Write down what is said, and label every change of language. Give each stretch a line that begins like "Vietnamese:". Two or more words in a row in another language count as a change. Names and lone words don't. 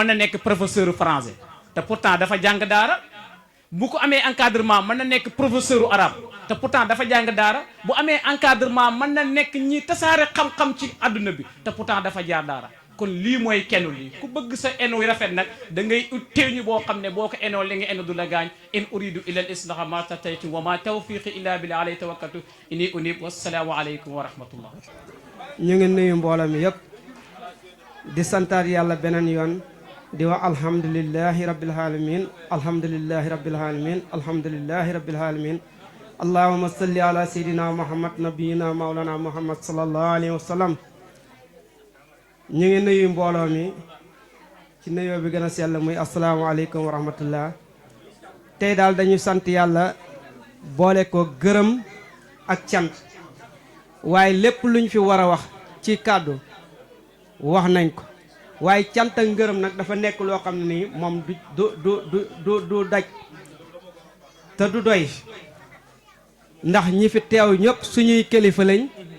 Wolof: na nekk
French: professeur français
Wolof: te pourtant dafa jàng daara bu ko amee encadrement mën na nekk
French: professeur arabe
Wolof: te pourtant dafa jàng daara bu amee encadrement mën na nekk ñi tasaare xam-xam ci àdduna bi te pourtant dafa jaar daara kon lii mooy kenu lii ku bëgg sa eno rafet nag da ngay ut teeñu boo xam ne boo ko enoo li nga eno du la gaañ
Arabic: إن أريد إلا الإصلاح ما استطعت وما توفيقي إلا بالله عليه توكلت إني أنيب والسلام عليكم ورحمة الله
Wolof: ñu ngi nuyu mbooloo mi yëpp di santaat yàlla beneen yoon di wax
Arabic: الحمد لله رب العالمين الحمد لله رب العالمين الحمد لله رب العالمين اللهم صل على سيدنا محمد نبينا مولانا محمد صلى الله عليه وسلم
Wolof: ñu ngi nuyu mbooloo mi ci nuyoo bi gën a sell muy
Arabic: السلام عليكم ورحمة الله
Wolof: tey daal dañu sant yàlla boole ko gërëm ak cant waaye lépp luñ fi war a wax ci kàddu wax nañ ko waaye cant ak ngërëm nag dafa nekk loo xam ne nii moom du daj te du doy ndax ñi fi teew ñëpp suñuy kilifa lañ